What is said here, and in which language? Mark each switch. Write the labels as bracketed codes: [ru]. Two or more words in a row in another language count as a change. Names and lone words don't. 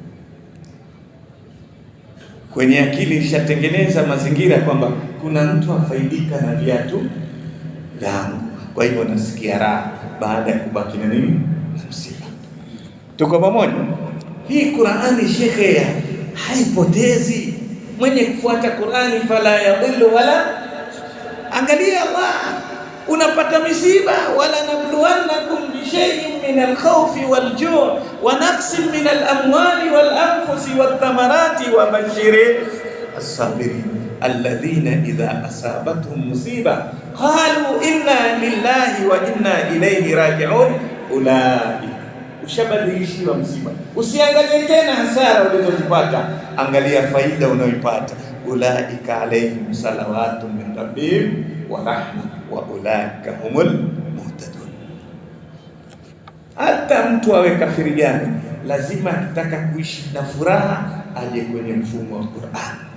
[sw] Kwenye akili ishatengeneza mazingira kwamba kuna mtu afaidika na viatu vyangu, kwa hivyo nasikia raha baada ya kubaki na nini, na msiba. Tuko pamoja? Hii Qur'ani shekhe haipotezi. Mwenye kufuata Qur'ani [ar] فلا يضل ولا, [sw] angalia Allah, unapata misiba, [ar] ولنبلونكم بشيء من الخوف والجوع ونقص من الأموال والأنفس والثمرات وبشر الصابرين الذين إذا أصابتهم مصيبة قالوا إنا لله وإنا إليه راجعون. [sw] Ulai, ushabadilishiwa msiba. Usiangalie tena hasara ulizozipata, angalia faida unayoipata. [ar] أولئك عليهم صلوات من ربهم ورحمة وأولئك هم المهتدون. [sw] Hata mtu awe kafiri gani, lazima akitaka kuishi na furaha aje kwenye mfumo wa Qur'an.